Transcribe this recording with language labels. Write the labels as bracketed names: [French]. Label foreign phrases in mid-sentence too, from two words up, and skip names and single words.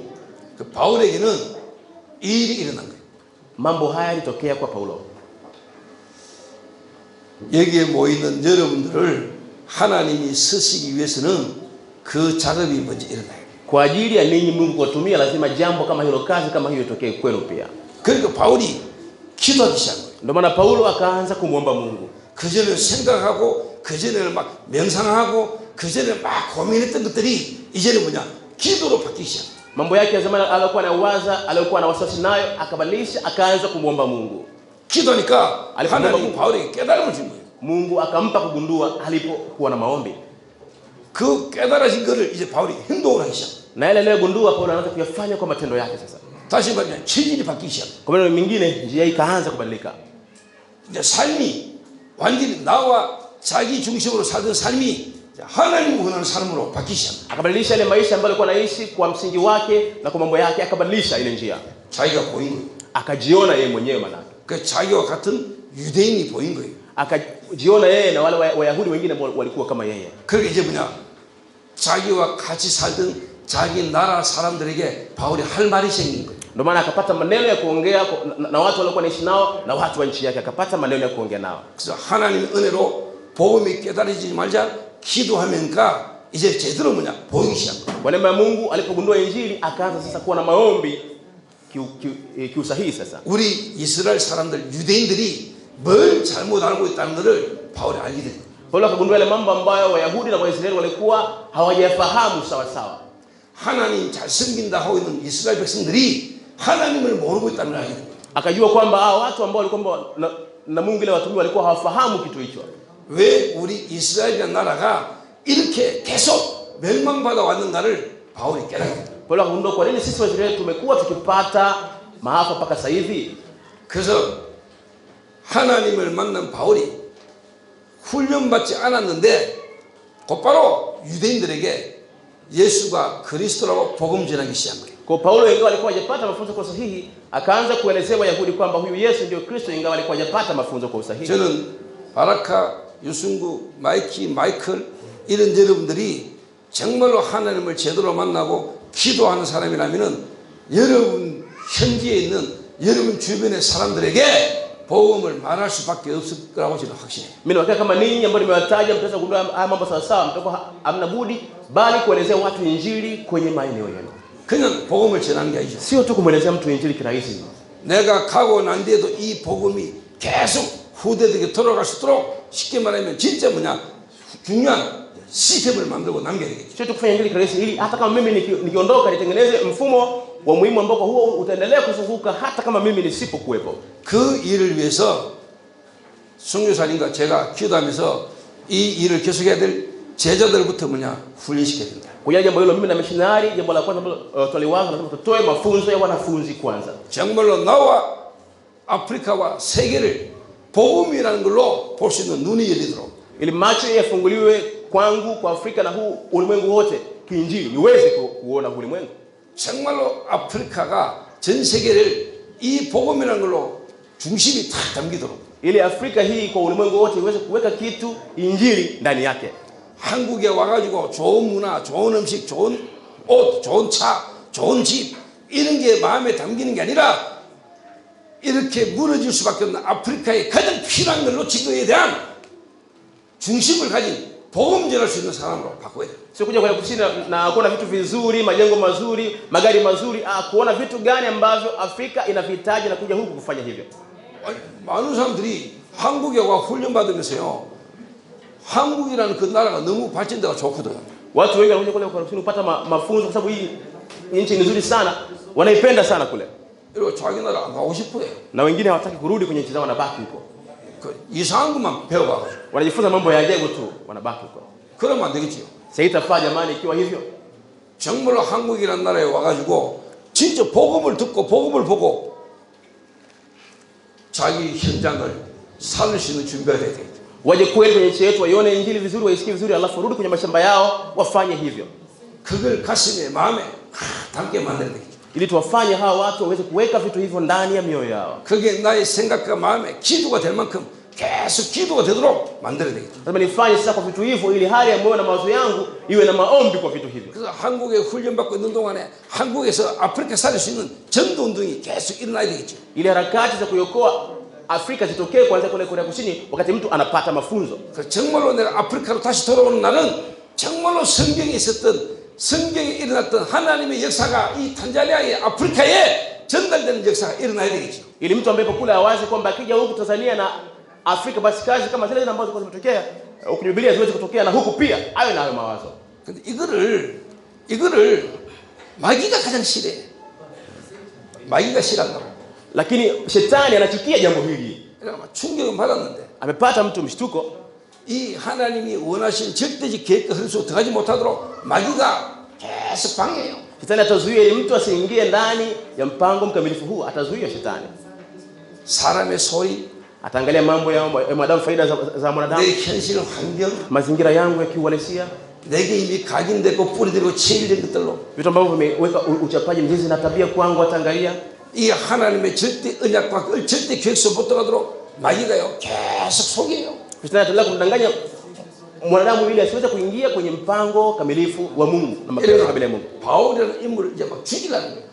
[Korean] 그 바울에게는 이 일이 일어난 거예요. [Swahili] Mambo haya yalitokea kwa Paulo. [Korean] 여기에 모이는 여러분들을 하나님이 쓰시기 위해서는 그 작업이 먼저 일어나요. [Swahili] Kwa ajili ya ninyi Mungu kuwatumia lazima jambo kama hilo, kazi kama hiyo itokee kwenu pia. [Korean] 그러니까 바울이 기도하기 시작한 거예요. [Swahili] Ndio maana Paulo akaanza kumwomba Mungu. [Korean] 그 전에 생각하고 그 전에 막 명상하고 그 전에 막 고민했던 것들이 이제는 뭐냐? 기도로 바뀌기 시작. [Swahili] Mambo yake ya zamani aliyokuwa anawaza, aliyokuwa na wasiwasi nayo, akabadilisha akaanza kumwomba Mungu. [Korean] 기도하니까 하나님이 바울에게 깨달음을 준 거예요. [Swahili] Mungu akampa kugundua alipokuwa na maombi. [Korean] 그 깨달아진 거를 이제 바울이 행동을 하기 시작. [Swahili] Na yale aliyogundua Paulo anaanza kuyafanya kwa matendo yake sasa. [Korean] 다시 말하면 체질이 바뀌기 시작. [Swahili] Kwa maneno mengine, njia ikaanza kubadilika. [Korean] 이제 삶이 완전히 나와 자기 중심으로 살던 삶이 하나님 원하는 삶으로 바뀌기 시작. [Swahili] Akabadilisha ile maisha ambayo alikuwa anaishi kwa msingi wake na kwa mambo yake, akabadilisha ile njia. [Korean] 자기가 보인 거예요. [Swahili] Akajiona yeye mwenyewe maana. [Korean] 그 자기와 같은 유대인이 보인 거예요. [Swahili] Akajiona yeye na wale Wayahudi wengine walikuwa kama yeye. [Korean] 그러니까 이제 뭐냐? 자기와 같이 살던 자기 나라 사람들에게 바울이 할 말이 생긴 거예요. [Swahili] Ndio maana akapata maneno ya kuongea na watu waliokuwa wanaishi nao na watu wa nchi yake, akapata maneno ya kuongea nao. [Korean] 그래서 하나님의 은혜로 복음이 깨달아지지 말자 기도하면가 이제 제대로 뭐냐? 보이기 시작한 거예요. [Swahili] Kwa neema ya Mungu alipogundua injili akaanza sasa kuwa na maombi kiusahihi sasa. [Korean] 우리 이스라엘 사람들 유대인들이 뭘 잘못 알고 있다는 것을 바울이 알게 된 거예요. [Swahili] Paulo akagundua ile mambo ambayo Wayahudi na Waisraeli walikuwa hawajafahamu sawa sawa. [Korean] 하나님 잘 섬긴다 하고 있는 이스라엘 백성들이 하나님을 모르고 있다는 걸 알게 된 거예요. [Swahili] Akajua kwamba hao watu ambao walikuwa na Mungu ile watumia walikuwa hawafahamu kitu hicho. [Korean] 왜 우리 이스라엘이라는 나라가 이렇게 계속 멸망받아 왔는가를 바울이 깨닫게 됩니다. [Swahili] Paulo akagundua kwa nini sisi Waisraeli tumekuwa tukipata maafa mpaka sasa hivi. [Korean] 그래서 하나님을 만난 바울이 훈련받지 않았는데 곧바로 유대인들에게 예수가 그리스도라고 복음 전하기 시작한 거예요. [Swahili] Kwa Paulo ingawa alikuwa hajapata mafunzo kwa sahihi, akaanza kuelezea Wayahudi kwamba huyu Yesu ndio Kristo, ingawa alikuwa hajapata mafunzo kwa usahihi. [Korean] 저는 바라카, 유승구, 마이클 이런 여러분들이 정말로 하나님을 제대로 만나고 기도하는 사람이라면은 여러분 현지에 있는 여러분 주변의 사람들에게 복음을 말할 수밖에 없을 거라고 저는 확신해요. [Swahili] Mimi wakati kama ninyi ambao nimewataja mtaweza kugundua haya mambo sawa sawa, mtakuwa hamna budi bali kuelezea watu injili kwenye maeneo yenu. [Korean] 그냥 복음을 전하는 게 아니죠. [Swahili] Sio tu kumwelezea mtu injili kirahisi. [Korean] 내가 가고 난 뒤에도 이 복음이 계속 후대들에게 돌아갈 수 있도록 쉽게 말하면 진짜 뭐냐 중요한 시스템을 만들고 남겨야 되겠죠. [Swahili] Sio tu kufanya injili kirahisi, ili hata kama mimi nikiondoka nitengeneze mfumo wa muhimu ambao huo utaendelea kuzunguka hata kama mimi nisipokuwepo. [Korean] 그 일을 위해서 선교사님과 제가 기도하면서 이 일을 계속해야 될 제자들부터 뭐냐 훈련시켜야 된다. [Swahili] Kwa jambo hilo mimi na missionary, jambo la kwanza ambalo tuliwaza lazima tutoe mafunzo ya wanafunzi kwanza. [Korean] 정말로 나와 아프리카와 세계를 복음이라는 걸로 볼 수 있는 눈이 열리도록. [Swahili] Ili macho yafunguliwe kwangu, kwa Afrika na huu ulimwengu wote kiinjili, niweze kuona ulimwengu. [Korean] 정말로 아프리카가 전 세계를 이 복음이라는 걸로 중심이 탁 담기도록. [Swahili] Ili Afrika hii kwa ulimwengu wote iweze kuweka kitu injili ndani yake. [Korean] 한국에 와가지고 좋은 문화, 좋은 음식, 좋은 옷, 좋은 차, 좋은 집 이런 게 마음에 담기는 게 아니라 이렇게 무너질 수밖에 없는 아프리카의 가장 필요한 걸로 지도에 대한 중심을 가진 복음 전할 수 있는 사람으로 바꿔야 돼요. [Swahili] Sio kuja Korea Kusini na kuona vitu vizuri, majengo mazuri, magari mazuri, kuona vitu gani ambavyo Afrika inavihitaji na kuja huku kufanya hivyo. [Korean] 많은 사람들이 한국에 와 훈련 받으면서요. 한국이라는 그 나라가 너무 발전되고 좋거든. [Swahili] Watu wengi wanakuja kule Korea Kusini kupata mafunzo kwa sababu hii nchi ni nzuri sana, wanaipenda sana kule. [Korean] 그리고 자기 나라 안 가고 싶어요. [Swahili] Na wengine hawataki kurudi kwenye nchi zao, wanabaki huko. [Korean] 그 이상한 것만 배워가지고. [Swahili] Wanajifunza mambo ya ajabu tu, wanabaki huko. [Korean] 그러면 안 되겠지요. [Swahili] Haitafaa jamani ikiwa hivyo. [Korean] 정말로 한국이라는 나라에 와가지고 진짜 복음을 듣고 복음을 보고 자기 현장을 살릴 수 있는 준비가 돼야 되겠죠. [Swahili] Waje kweli kwenye nchi yetu, waione injili vizuri, waisikie vizuri, alafu rudi kwenye mashamba yao wafanye hivyo. [Korean] 그걸 가슴에 마음에 담게 만들어야 되겠죠. [Swahili] Ili tuwafanye hawa watu waweze kuweka vitu hivyo ndani ya mioyo yao. [Korean] 그게 나의 생각과 마음에 기도가 될 만큼 계속 기도가 되도록 만들어야 되겠죠. [Swahili] Lazima nifanye sasa kwa vitu hivyo ili hali ya moyo na mawazo yangu iwe na maombi kwa vitu hivyo. [Korean] 그래서 한국에 훈련받고 있는 동안에 한국에서 아프리카 살릴 수 있는 전도 운동이 계속 일어나야 되겠죠. [Swahili] Ili harakati za kuiokoa Afrika zitokee kuanzia kule Korea Kusini wakati mtu anapata mafunzo. [Korean] 그 정말로 내가 아프리카로 다시 돌아오는 날은 정말로 성경에 있었던 성경에 일어났던 하나님의 역사가 이 탄자니아의 아프리카에 전달되는 역사가 일어나야 되겠죠. [Swahili] Ili mtu ambaye kule awazi kwamba akija huku Tanzania na Afrika basi kazi kama zile ambazo zimetokea huku Biblia ziweze kutokea na huku pia awe na hayo mawazo. [Korean] 근데 이거를 마귀가 가장 싫어해. 마귀가 싫어한다고. [Swahili] Lakini shetani anachukia jambo hili. [Korean] 그러니까 충격을 받았는데 [Swahili] Amepata mtu mshtuko. [Korean] 이 하나님이 원하신 절대적 계획과 흐름 속에 들어가지 못하도록 마귀가 계속 방해해요. [Swahili] Shetani atazuia ili mtu asiingie ndani ya mpango mkamilifu huu, atazuia shetani. [Korean] 사람의 소리, [Swahili] Ataangalia mambo ya mwanadamu, faida za mwanadamu, [Korean] 내 현실 환경, [Swahili] mazingira yangu ya kiuhalisia, [Korean] 내게 이미 각인되고 뿌리되고 체질된 것들로 [Swahili] vitu ambavyo vimeweka uchapaji mzizi na tabia kwangu. Ataangalia [Korean] 이 하나님의 절대 언약과 절대 계획서 못 들어가도록 마귀가요 계속 속여요. [Swahili] shetani ataendelea kumdanganya mwanadamu ili asiweze kuingia kwenye mpango kamilifu wa Mungu na mapenzi kamili ya Mungu. [Korean] 바울이라는 인물을 이제 막 죽이려는 거예요.